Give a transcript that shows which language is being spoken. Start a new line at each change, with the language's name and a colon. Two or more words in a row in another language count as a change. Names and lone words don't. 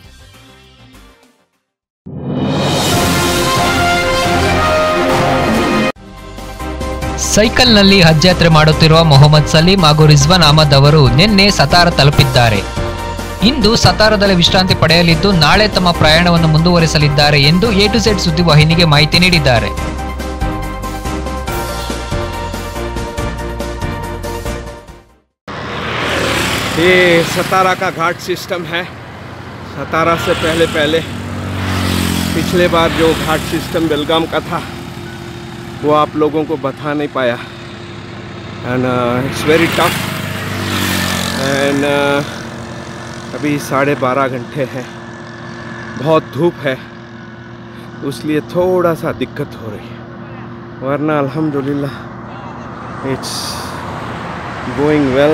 Kannada: ಸೈಕಲ್ನಲ್ಲಿ ಹಜ್ ಯಾತ್ರೆ ಮಾಡುತ್ತಿರುವ ಮೊಹಮ್ಮದ್ ಸಲೀಂ ಹಾಗೂ ರಿಜ್ವಾನ್ ಅಹಮದ್ ಅವರು ನಿನ್ನೆ ಸತಾರ ತಲುಪಿದ್ದಾರೆ. ಇಂದು ಸತಾರದಲ್ಲಿ ವಿಶ್ರಾಂತಿ ಪಡೆಯಲಿದ್ದು ನಾಳೆ ತಮ್ಮ ಪ್ರಯಾಣವನ್ನು ಮುಂದುವರಿಸಲಿದ್ದಾರೆ ಎಂದು A to Z ಸುದ್ದಿವಾಹಿನಿಗೆ ಮಾಹಿತಿ ನೀಡಿದ್ದಾರೆ.
Hindi: ये सतारा का घाट सिस्टम है। सतारा से पहले पिछले बार जो घाट सिस्टम बेलगाम का था वो आप लोगों को बता नहीं पाया
English: and it's very tough and
Hindi: अभी 12.5 घंटे हैं, बहुत धूप है, इसलिए थोड़ा सा दिक्कत हो रही है, वरना अल्हम्दुलिल्लाह
English: it's going well.